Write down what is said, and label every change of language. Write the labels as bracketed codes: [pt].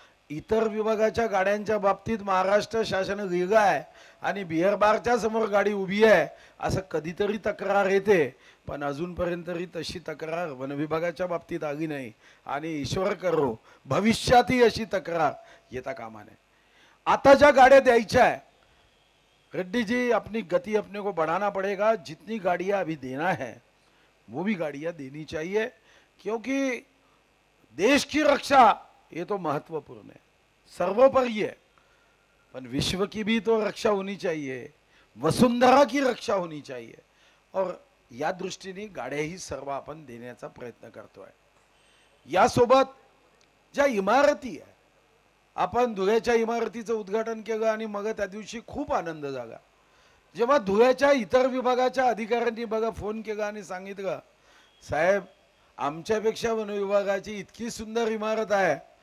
[mr] इतर विभागाच्या गाड्यांच्या बाबतीत महाराष्ट्र शासन लिहिलं आहे आणि बियर बारच्या समोर गाडी उभी आहे असं कधीतरी तक्रार येते, पण अजूनपर्यंत तरी तशी तक्रार वन विभागाच्या बाबतीत आली नाही आणि ईश्वर करो भविष्यातही अशी तक्रार येता कामा नये। आता ज्या गाड्या द्यायच्या [hi] है रेड्डी जी, अपनी गति अपने को बढ़ाना पड़ेगा। जितनी गाड़ियां अभी देना है वो भी गाड़ियां देनी चाहिए, क्योंकि देश की रक्षा ये तो महत्वपूर्ण है, सर्वोपरि है, पर विश्व की भी तो रक्षा होनी चाहिए, वसुंधरा की रक्षा होनी चाहिए। [mr] और या दृष्टीने गाड्या ही सर्व आपण देण्याचा प्रयत्न करतोय। यासोबत ज्या इमारती आहे, आपण धुळ्याच्या इमारतीचं उद्घाटन केलं आणि मग त्या दिवशी खूप आनंद झाला जेव्हा धुळ्याच्या इतर विभागाच्या अधिकाऱ्यांनी बघा फोन केला आणि सांगितलं, साहेब आमच्यापेक्षा वन विभागाची इतकी सुंदर इमारत आहे